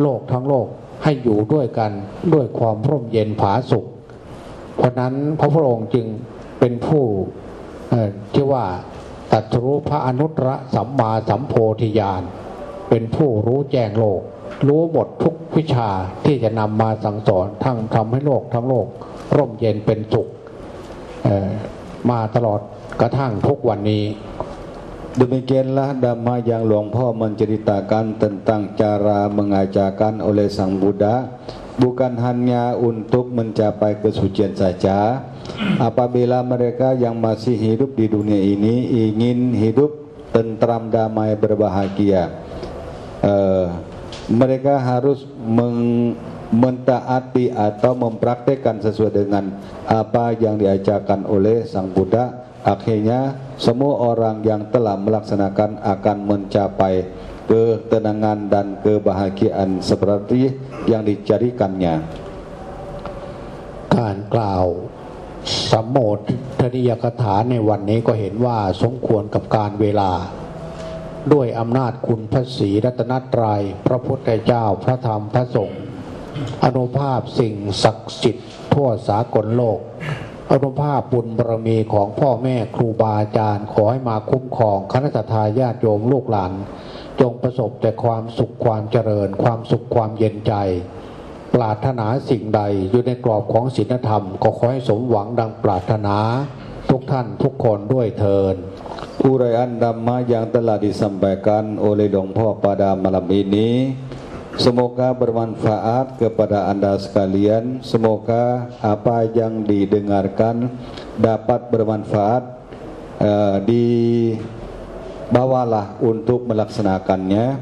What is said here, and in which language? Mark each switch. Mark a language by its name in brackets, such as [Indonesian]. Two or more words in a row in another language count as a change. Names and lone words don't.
[Thai] กทั้งโลกให้อยู่ด้วยกันด้วยความร่มเย็นผาสุกเพราะนั้นพระพุทธองค์จึงเป็นผู้ที่ว่าตรัสรู้พระอนุตตรสัมมาสัมโพธิญาณเป็นผู้รู้แจ้งโลกรู้หมดทุกวิชาที่จะนำมาสั่งสอนทั้งทำให้โลกทั้งโลกร่มเย็นเป็นสุขมาตลอดกระทั่งทุกวันนี้ [Indonesian] Demikianlah dhamma yang Luang Po menceritakan tentang cara mengajarkan oleh Sang Buddha bukan hanya untuk mencapai kesucian saja. Apabila mereka yang masih hidup di dunia ini ingin hidup tentram, damai, berbahagia, mereka harus mentaati atau mempraktekkan sesuai dengan apa yang diajarkan oleh Sang Buddha. Akhirnya semua orang yang telah melaksanakan akan mencapai ketenangan dan kebahagiaan seperti yang dicarikannya. [Thai] การกล่าวสัมโภชนิยกถาในวันนี้ก็เห็นว่าสมควรกับการเวลาด้วยอำนาจคุณพระศรีรัตนต รัยพระพุทธเจ้าพระธรรมพระสงฆ์อนุภาพสิ่งศักดิ์สิทธิ์ทั่วสากลโลกอนุภาพบุญบารมีของพ่อแม่ครูบาอาจารย์ขอให้มาคุ้มครองคณะทาญาติโยมลูกหลานจงประสบแต่ความสุขความเจริญความสุขความเย็นใจปรารถนาสิ่งใดอยู่ในกรอบของศีลธรรมก็ขอให้สมหวังดังปรารถนาทุกท่านทุกคนด้วยเถิด [Indonesian] Uraian dhamma yang telah disampaikan oleh Luang Po pada malam ini semoga bermanfaat kepada Anda sekalian. Semoga apa yang didengarkan dapat bermanfaat, dibawalah untuk melaksanakannya.